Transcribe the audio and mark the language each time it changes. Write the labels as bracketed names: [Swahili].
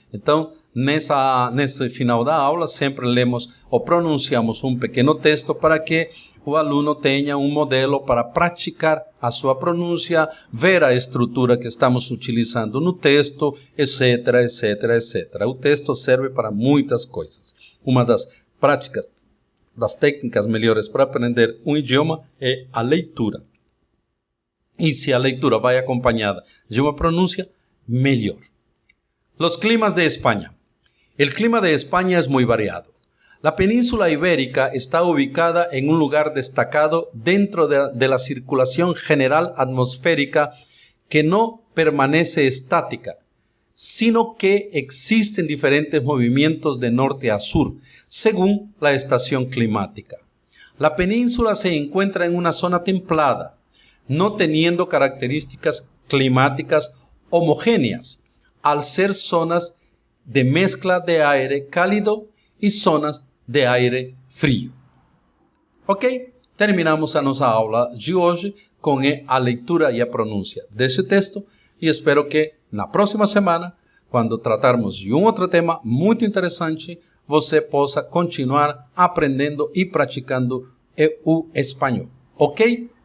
[Portuguese] Então, nesse final da aula, sempre lemos ou pronunciamos um pequeno texto para que o aluno tenha um modelo para praticar a sua pronúncia, ver a estrutura que estamos utilizando no texto, etc, etc, etc. O texto serve para muitas coisas. Uma das práticas, das técnicas melhores para aprender um idioma é a leitura. [Spanish] Y si la lectura va acompañada de una pronuncia, mejor. Los climas de España. El clima de España es muy variado. La península ibérica está ubicada en un lugar destacado dentro de la circulación general atmosférica que no permanece estática, sino que existen diferentes movimientos de norte a sur, según la estación climática. La península se encuentra en una zona templada, no teniendo características climáticas homogéneas, al ser zonas de mezcla de aire cálido y zonas de aire frío. Ok? [Portuguese] Terminamos a nossa aula de hoje com a leitura e a pronúncia desse texto e espero que na próxima semana, quando tratarmos de outro tema muito interessante, você possa continuar aprendendo e praticando o espanhol. Ok?